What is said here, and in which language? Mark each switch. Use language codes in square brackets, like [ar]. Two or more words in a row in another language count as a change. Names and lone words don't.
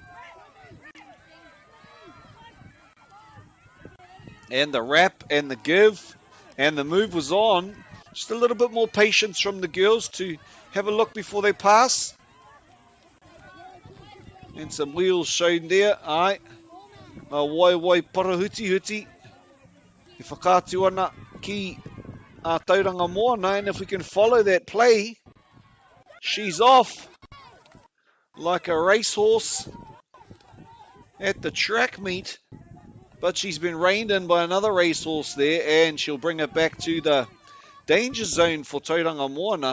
[en] And the wrap and the give and the move was on. Just a little bit more patience from the girls to have a look before they pass. And some wheels shown there. [mi] Ai. Wai parahuti huti. E whakātu ana ki a Tauranga Moana. [en] And if we can follow that play, she's off like a racehorse at the track meet. But she's been reined in by another racehorse there. And she'll bring it back to the danger zone for Tauranga Moana.